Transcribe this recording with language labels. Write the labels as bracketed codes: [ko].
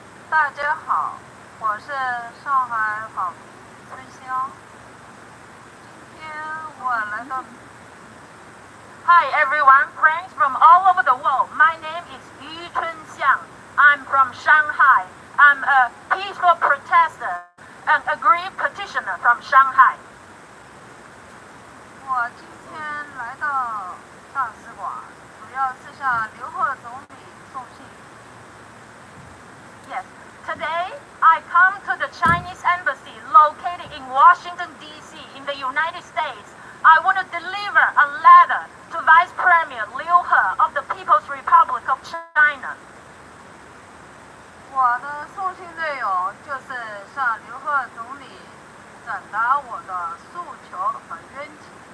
[zh] 大家好，我是上海访民春香。今天我来到。 [en] Hi everyone, friends from all over the world. My name is Yuchun Xiang. I'm from Shanghai. I'm a peaceful protester an aggrieved petitioner from Shanghai. [zh] 我今天来到大使馆，主要是向刘鹤总理送信。 [en] Yes, today I come to the Chinese embassy located in Washington, D.C. in the United States. I want to deliver a letter to Vice Premier Liu He of the People's Republic of China. [zh] 我的送信内容就是向刘鹤总理转达我的诉求和冤情。